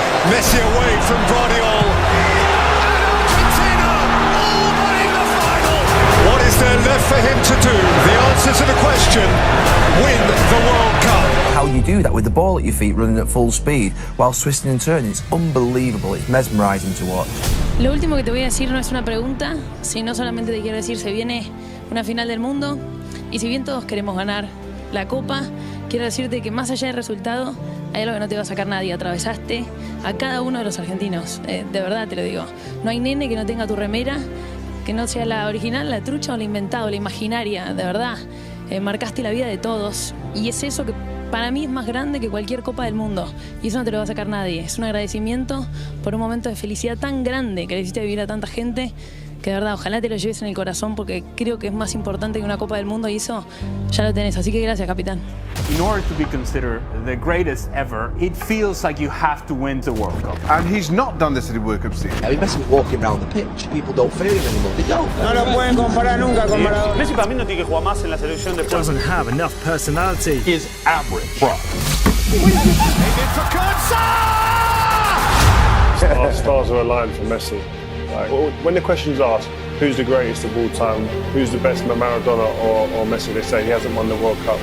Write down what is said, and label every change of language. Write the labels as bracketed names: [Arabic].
[English] Messi away from Guardiola, and Argentina all but in the final. What is there left for him to do? The answer to the question: win the World Cup. How you do that with the ball at your feet running at full speed while twisting and turning, it's unbelievable, it's mesmerizing to watch. [Spanish] Lo último que te voy a decir no es una pregunta, sino solamente te quiero decir, se viene una final del mundo y si bien todos queremos ganar la Copa, quiero decirte que más allá del resultado hay algo que no te va a sacar nadie. Atravesaste a cada uno de los argentinos, de verdad te lo digo. No hay nene que no tenga tu remera, que no sea la original, la trucha o la inventada o la imaginaria, de verdad. Marcaste la vida de todos y es eso que para mí es más grande que cualquier Copa del Mundo y eso no te lo va a sacar nadie. Es un agradecimiento por un momento de felicidad tan grande que le hiciste vivir a tanta gente que de verdad ojalá te lo lleves en el corazón porque creo que es más importante que una Copa del Mundo y eso ya lo tenés, así que gracias, capitán. [English] In order to be considered the greatest ever, it feels like you have to win the World Cup. And he's not done this at the World Cup season. I mean, Messi was walking around the pitch. People don't feel him anymore. They don't. [Spanish] No lo pueden comparar nunca con Maradona. Messi para mí no tiene que jugar más en la selección de [English] Doesn't have enough personality. Is average. Bro. Our stars are aligned for Messi. Like, when the question is asked, who's the greatest of all time, who's the best, Maradona or Messi, they say he hasn't won the World Cup.